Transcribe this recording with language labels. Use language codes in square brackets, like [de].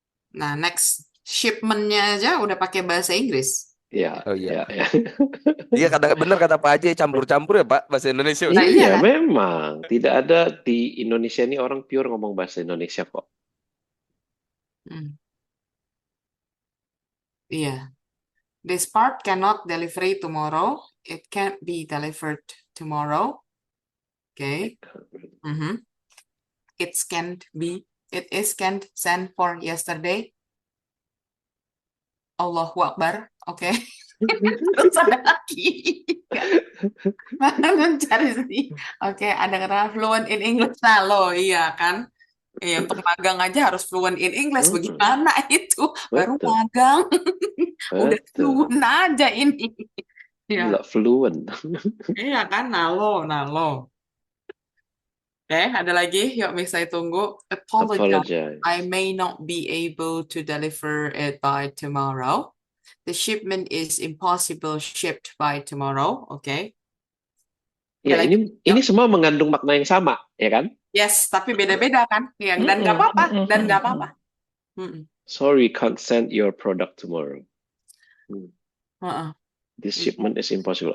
[id] Nah, next shipment-nya aja udah pakai bahasa Inggris. Ya, Oh iya. ya. Iya benar kata Pak Haji, campur-campur ya Pak bahasa Indonesia. Nah, iya Iya, kan? memang tidak ada di Indonesia ini orang pure ngomong bahasa Indonesia kok. Hmm, Iya. [en] This part cannot deliver tomorrow. It can't be delivered tomorrow. Okay. Mhm. It is can't send for yesterday. [id] Allahu Akbar. Oke. Terus ada lagi. Mana mencari sih? Oke, ada kata [en] fluent in English. [id] Nah, lo iya kan? Iya, untuk magang aja harus [en] fluent in English. [id] Bagaimana itu? Baru Betul, magang. Udah betul. fluent aja ini. Ya, Gila, fluent. iya kan? Nalo. Oke, ada lagi. Yuk, Miss, saya tunggu. [en] Apologize. Apologize. I may not be able to deliver it by tomorrow. The shipment is impossible shipped by tomorrow. [id] Oke. Ya, Ada lagi. ini semua mengandung makna yang sama, ya kan? Yes, tapi beda-beda kan? Dan nggak apa-apa. Mm-mm. [en] Sorry, can't send your product tomorrow. Uh-uh. This shipment is impossible.